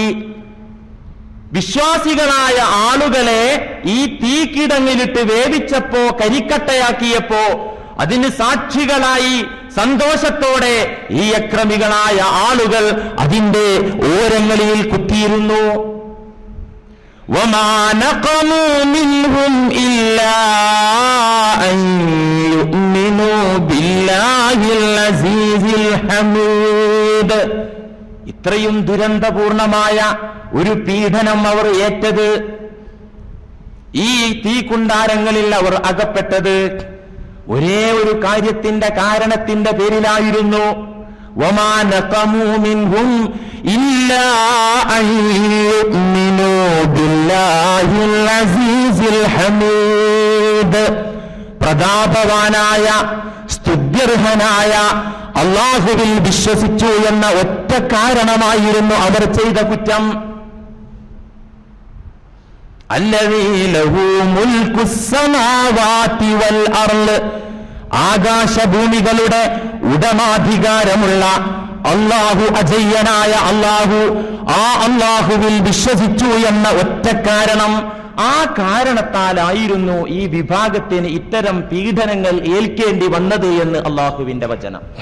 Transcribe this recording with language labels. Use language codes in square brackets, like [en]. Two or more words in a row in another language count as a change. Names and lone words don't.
[ml] വിശ്വാസികളായ ആളുകളെ ഈ തീക്കിടങ്ങിലിട്ട് വേവിച്ചപ്പോ, കരിക്കട്ടയാക്കിയപ്പോ അതിന് സാക്ഷികളായി സന്തോഷത്തോടെ ഈ അക്രമികളായ ആളുകൾ അതിന്റെ ഓരങ്ങളിൽ കുത്തിയിരുന്നു. [ar] وَمَا نَقَمُوا مِنْهُمْ إِلَّا أَنْ يُؤْمِنُوا بِاللَّهِ الْعَزِيزِ الْحَمِيدِ. [ml] ഇത്രയും ദുരന്തപൂർണമായ ഒരു പീഡനം അവർ ഏറ്റത്, ഈ തീക്കുണ്ടാരങ്ങളിൽ അവർ അകപ്പെട്ടത് ഒരേ ഒരു കാര്യത്തിന്റെ കാരണത്തിന്റെ പേരിലായിരുന്നു. [ar] وَمَا نَقَمُوا مِنْهُمْ إِلَّا أَنْ يُؤْمِنُوا بِاللَّهِ الْعَزِيزِ الْحَمِيدِ. [ml] പ്രതാപവാനായ സ്തുത്യർഹനായ അല്ലാഹുവിൽ വിശ്വസിച്ചു എന്ന ഒറ്റ കാരണമായിരുന്നു അവർ ചെയ്ത കുറ്റം. [ar] الذي له ملك السماوات والأرض, [ml] ആകാശഭൂമികളുടെ ഉടമാധികാരമുള്ള അല്ലാഹു, അജയ്യനായ അല്ലാഹു, ആ അല്ലാഹുവിൽ വിശ്വസിച്ചു എന്ന ഒറ്റ കാരണം, ആ കാരണത്താലായിരുന്നു ഈ വിഭാഗത്തിന് ഇത്തരം പീഡനങ്ങൾ ഏൽക്കേണ്ടി വന്നത് എന്ന് അല്ലാഹുവിന്റെ വചനം.